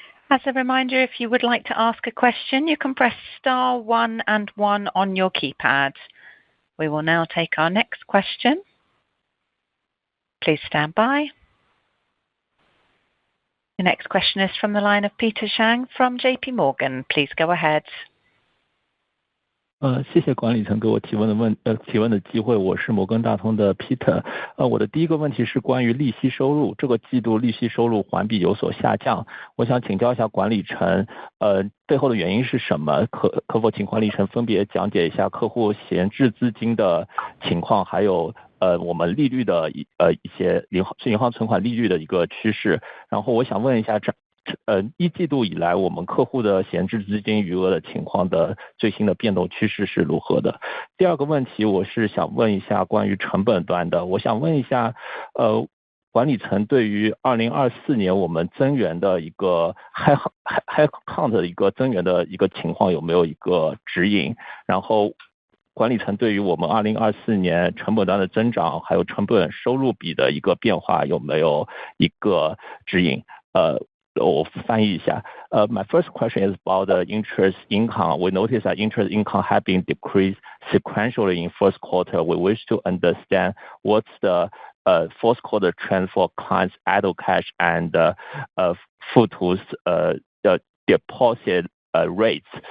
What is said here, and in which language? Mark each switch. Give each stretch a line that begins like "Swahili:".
English: As a reminder, if you would like to ask a question, you can press star 1 and 1 on your keypad. We will now take our next question. Please stand by. The next question is from the line of Peter Zhang from JP Morgan. Please go ahead.
Chinese: 谢谢管理层给我提问的机会，我是摩根大通的 Peter。我的第一个问题是关于利息收入，这个季度利息收入环比有所下降，我想请教一下管理层，背后的原因是什么？可否请管理层分别讲解一下客户闲置资金的情况，还有我们利率的一些银行存款利率的一个趋势。然后我想问一下一季度以来我们客户的闲置资金余额的情况的最新的变动趋势是如何的。第二个问题我是想问一下关于成本端的，我想问一下管理层对于2024年我们增员的一个 headcount 的一个增员的一个情况有没有一个指引，然后管理层对于我们2024年成本端的增长还有成本收入比的一个变化有没有一个指引。我翻译一下。
English: My first question is about the interest income. We noticed that interest income have been decreased sequentially in first quarter. We wish to understand what's the fourth quarter trend for clients' idle cash and Futu's deposit rates.